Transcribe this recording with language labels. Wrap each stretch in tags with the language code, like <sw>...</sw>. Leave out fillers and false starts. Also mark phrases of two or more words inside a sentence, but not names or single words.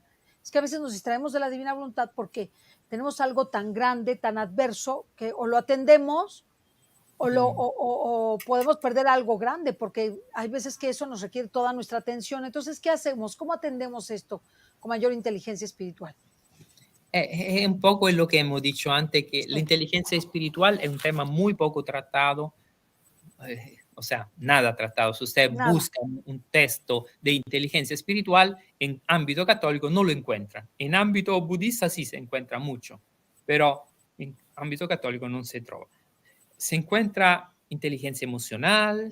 <es>Es que a veces nos distraemos de la divina voluntad porque tenemos algo tan grande, tan adverso, que o lo atendemos o podemos perder algo grande, porque hay veces que eso nos requiere toda nuestra atención. Entonces, ¿qué hacemos? ¿Cómo atendemos esto con mayor inteligencia espiritual?</es> <it>È un po' quello che abbiamo detto antes, che l'intelligenza spiritual è un tema</it> <es>muy poco tratado, o sea, nada tratado. Si usted Nada. busca un texto de inteligencia espiritual en ámbito católico, no lo encuentra. En ámbito budista sí se encuentra mucho, pero en ámbito católico no se trova. Se encuentra inteligencia emocional,</es>